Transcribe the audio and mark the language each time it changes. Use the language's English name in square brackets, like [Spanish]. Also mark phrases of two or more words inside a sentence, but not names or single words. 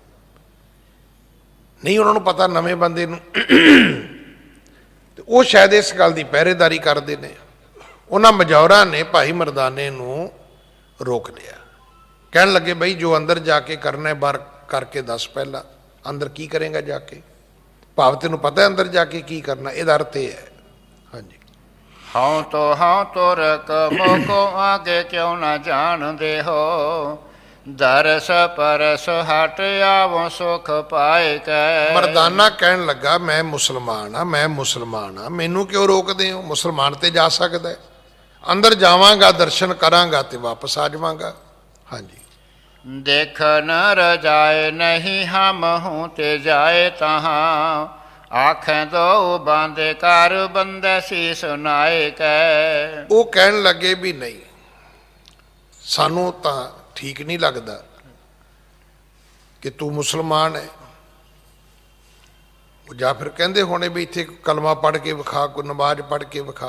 [Punjabi] ਨਹੀਂ ਉਹਨਾਂ ਨੂੰ ਪਤਾ ਨਵੇਂ ਬੰਦੇ ਨੂੰ, ਤੇ ਉਹ ਸ਼ਾਇਦ ਇਸ ਗੱਲ ਦੀ ਪਹਿਰੇਦਾਰੀ ਕਰਦੇ ਨੇ। ਉਹਨਾਂ ਮਜੌਰਾਂ ਨੇ ਭਾਈ ਮਰਦਾਨੇ ਨੂੰ ਰੋਕ ਲਿਆ। ਕਹਿਣ ਲੱਗੇ ਬਈ ਜੋ ਅੰਦਰ ਜਾ ਕੇ ਕਰਨਾ ਬਾਹਰ ਕਰਕੇ ਦੱਸ। ਪਹਿਲਾਂ ਅੰਦਰ ਕੀ ਕਰੇਗਾ ਜਾ ਕੇ? ਭਾਵ ਤੈਨੂੰ ਪਤਾ ਅੰਦਰ ਜਾ ਕੇ ਕੀ ਕਰਨਾ? ਇਹਦਾ ਅਰਥ ਇਹ ਹੈ। ਹਾਂਜੀ। [Braj] हाँ तो रक मोको आगे क्यों न जान दे हो, दरस परस हट आवो सुख पाए कै। [Punjabi] ਮਰਦਾਨਾ ਕਹਿਣ ਲੱਗਾ ਮੈਂ ਮੁਸਲਮਾਨ ਆ, ਮੈਂ ਮੁਸਲਮਾਨ ਆ, ਮੈਨੂੰ ਕਿਉਂ ਰੋਕਦੇ ਹੋ? ਮੁਸਲਮਾਨ ਤੇ ਜਾ ਸਕਦਾ ਹੈ। ਅੰਦਰ ਜਾਵਾਂਗਾ, ਦਰਸ਼ਨ ਕਰਾਂਗਾ ਤੇ ਵਾਪਸ ਆ ਜਾਵਾਂਗਾ। ਹਾਂਜੀ। [Braj] देख न रजाए नहीं हम हूँ ते जाए तहाँ, आखे दो बांदे कर बंदे सी सुनाए कै। [Punjabi] ਉਹ ਕਹਿਣ ਲੱਗੇ ਵੀ ਨਹੀਂ, ਸਾਨੂੰ ਤਾਂ ਠੀਕ ਨਹੀਂ ਲੱਗਦਾ ਕਿ ਤੂੰ ਮੁਸਲਮਾਨ ਹੈ। ਉਹ ਜਾਂ ਫਿਰ ਕਹਿੰਦੇ ਹੋਣੇ ਵੀ ਇੱਥੇ ਕਲਮਾ ਪੜ੍ਹ ਕੇ ਵਿਖਾ, ਕੋਈ ਨਮਾਜ਼ ਪੜ੍ਹ ਕੇ ਵਿਖਾ।